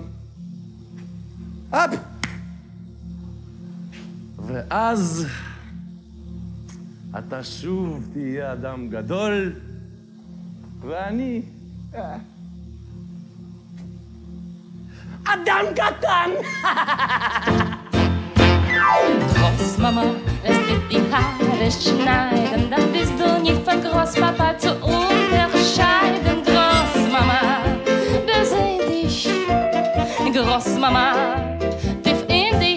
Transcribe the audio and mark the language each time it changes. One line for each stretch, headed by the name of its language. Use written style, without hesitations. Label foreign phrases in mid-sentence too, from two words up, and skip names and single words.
Hebrew: אפ! ואז אתה שוב תהיה אדם גדול, ואני אדם קטן.
German: Groß Mama, lass dir die Haare schneiden, dann bist du nicht von Großpapa zu unterscheiden. Groß Mama, beseh dich. Groß Mama, tief in dich.